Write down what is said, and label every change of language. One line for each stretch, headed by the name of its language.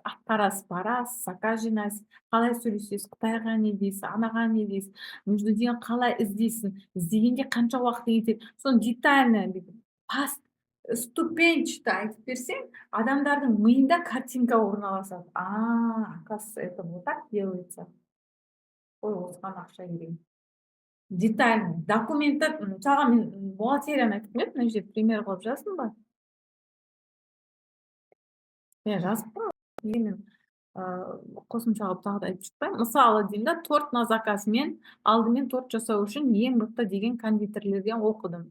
Kazakh: Ақтарасыз, барасыз, заказ жинайсыз, қалай сөйлесесіз, Қытайға не дейсіз, анаға не дейсіз,
Russian: между делом
Kazakh: қалай іздейсің, іздегенде қанша уақыт кетеді, соны детально бүйтіп ступенчато айтып берсең, адамдардың миында картинка орналасады.
Russian: Оказывается, это вот так делается.
Kazakh: Ой, осыған ақша керек. Детально, документті, мысалға мен бухгалтерияны айтып келемін, мына жерде пример қылып жаздым ба? Жазып қой, мен қосымша қылып тағы да айтып шықпаймын. Мысалы деймін да,
Russian: торт на заказ
Kazakh: мен алдымен торт жасау үшін ең мықты деген кондитерлерден оқыдым.